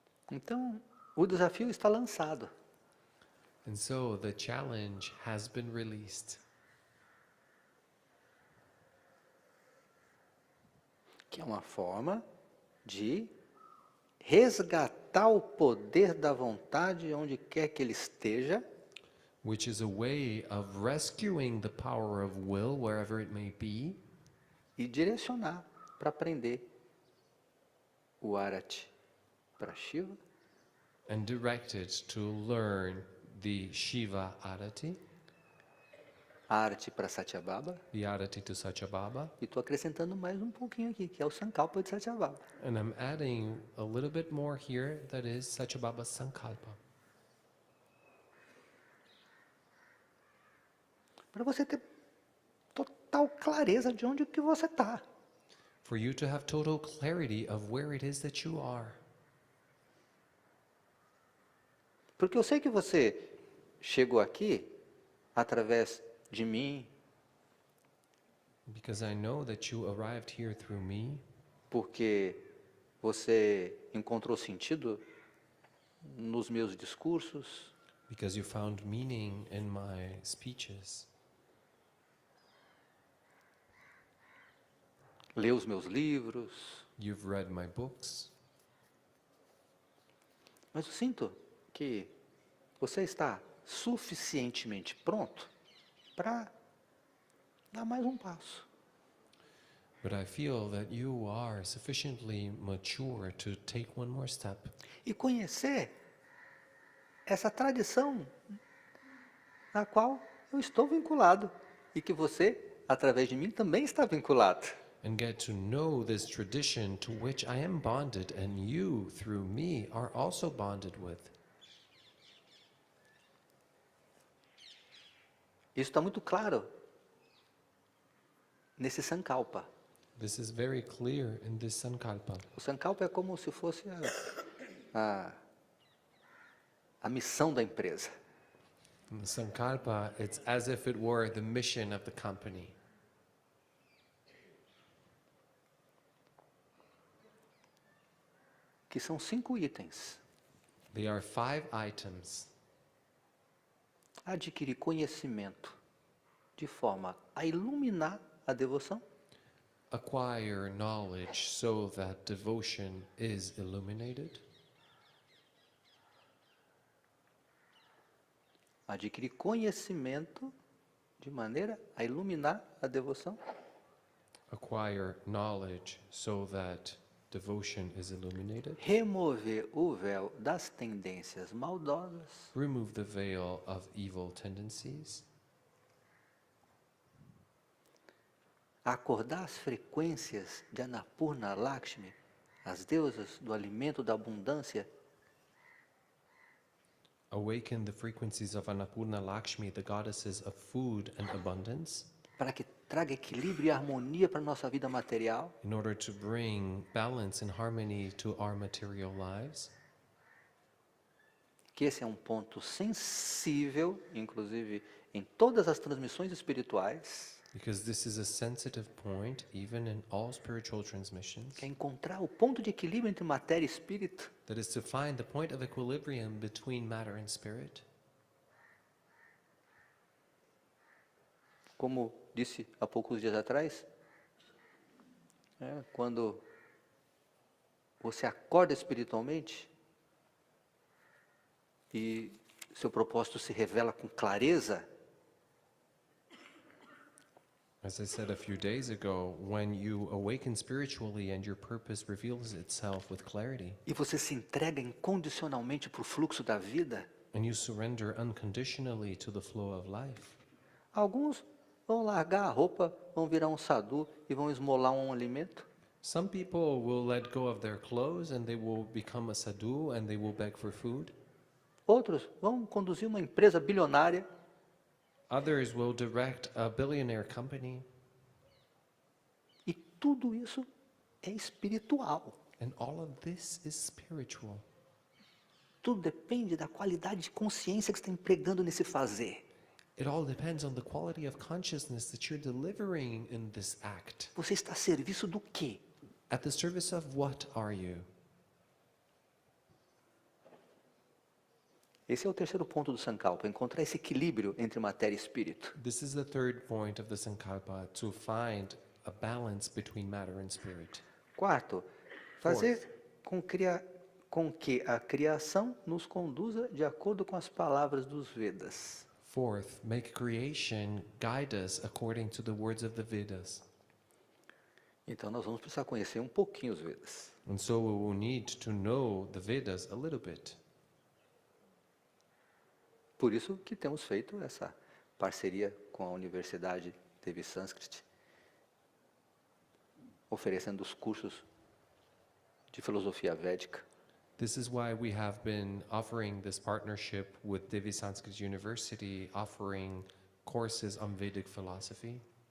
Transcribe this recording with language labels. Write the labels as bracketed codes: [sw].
[pt] Então, o desafio está lançado. [en] And so the challenge has been released. [pt] Que é uma forma de resgatar o poder da vontade onde quer que ele esteja, [en] Which is a way of rescuing the power of will wherever it may be, [pt] e direcionar para aprender o Arati para Shiva, [en] and directed to learn the Shiva arati, [pt] Arati para Satyabhama, [en] the arati to Satyabhama, [pt] e estou acrescentando mais um pouquinho aqui, que é o Sankalpa de Satyabhama. [en] and I'm adding a little bit more here, that is Satyabhama Sankalpa. [pt] Para você ter total clareza de onde que você está. [en] For you to have total clarity of where it is that you are. [pt] Porque eu sei que você chegou aqui através de mim, [en] Because I know that you arrived here through me, [pt] porque você encontrou sentido nos meus discursos, [en] because you found meaning in my speeches, [pt] leu os meus livros, [en] you've read my books, [pt] mas eu sinto que você está suficientemente pronto para dar mais um passo. [en] but I feel that you are sufficiently mature to take one more step [pt] E conhecer essa tradição na qual eu estou vinculado e que você, através de mim, também está vinculado. [en] and get to know this tradition to which I am bonded and you, through me, are also bonded with. [pt] Isso está muito claro nesse Sankalpa. [en] This is very clear in this Sankalpa. [pt] O Sankalpa é como se fosse a missão da empresa. [en] In the Sankalpa, it's as if it were the mission of the company. [pt] Que são 5 itens. [en] They are 5 items. [pt] Adquirir conhecimento de forma a iluminar a devoção. [en] Acquire knowledge so that devotion is illuminated. [pt] Adquirir conhecimento de maneira a iluminar a devoção. [en] Acquire knowledge so that devotion is illuminated. [pt] Remover o véu das tendências maldosas. [en] Remove the veil of evil tendencies. [pt] Acordar as frequências de Annapurna Lakshmi, as deusas do alimento da abundância, [en] Awaken the frequencies of Annapurna Lakshmi, the goddesses of food and abundance, [pt] para que traga equilíbrio e harmonia para a nossa vida material. [en] in order to bring balance and harmony to our material lives. [pt] Que esse é um ponto sensível, inclusive em todas as transmissões espirituais, [en] because this is a sensitive point even in all spiritual transmissions, [pt] que é encontrar o ponto de equilíbrio entre matéria e espírito. [en] that is to find the point of equilibrium between matter and spirit. [pt] Como disse há poucos dias atrás, quando você acorda espiritualmente e seu propósito se revela com clareza, [en] As I said a few days ago, when you awaken spiritually and your purpose reveals itself with clarity, [pt] e você se entrega incondicionalmente para o fluxo da vida, [en] and you surrender unconditionally to the flow of life, [pt] alguns vão largar a roupa, vão virar um sadhu e vão esmolar um alimento. [en] some people will let go of their clothes and they will become a sadhu and they will beg for food. [pt] Outros vão conduzir uma empresa bilionária. [en] Others will direct a billionaire company. [pt] E tudo isso é espiritual. [en] And all of this is spiritual. [pt] Tudo depende da qualidade de consciência que você está empregando nesse fazer. [en] It all depends on the quality of consciousness that you're delivering in this act. [pt] Você está a serviço do quê? [en] At the service of what are you? [pt] Esse é o terceiro ponto do Sankalpa, encontrar esse equilíbrio entre matéria e espírito. [en] This is the third point of the Sankalpa, to find a balance between matter and spirit. [pt] Quarto, fazer com que a criação nos conduza de acordo com as palavras dos Vedas. [en] Fourth, make creation guide us according to the words of the Vedas. [pt] Então nós vamos precisar conhecer um pouquinho os Vedas. [en] And so we will need to know the Vedas a little bit. [pt] Por isso que temos feito essa parceria com a Universidade Devi Sanskrit, oferecendo os cursos de filosofia védica. [en] This is why we have been offering this partnership with Devi Sanskrit University, offering courses on Vedic philosophy.